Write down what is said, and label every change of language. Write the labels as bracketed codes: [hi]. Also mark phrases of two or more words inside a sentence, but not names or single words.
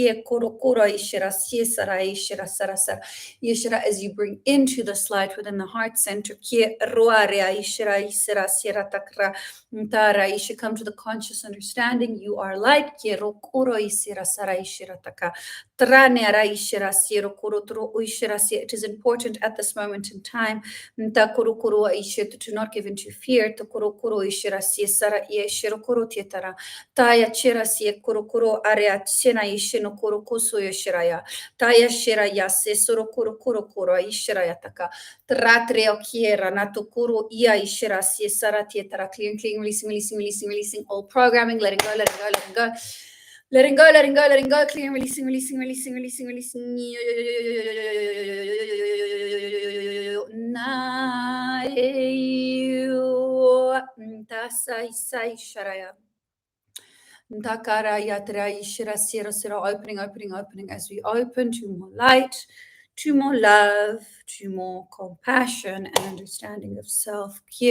[en] As you bring into this light within the heart center, you should come to the conscious understanding. You are light. It is important at this moment in time to not give into fear. Taya chera sie kurukuro area chena ishino kurukusu yeshiraya. Taya shira yase surukuru kurukuro ishiraya taka. Tratre okiera natukuru ia ishira sie sarati tara clean, releasing, releasing, releasing, releasing all programming, letting go, letting go, letting go. Letting go, letting go, letting go, clean, releasing, releasing, releasing, releasing, releasing. Opening, opening, opening as we open to more light, to more love, to more compassion and understanding of self.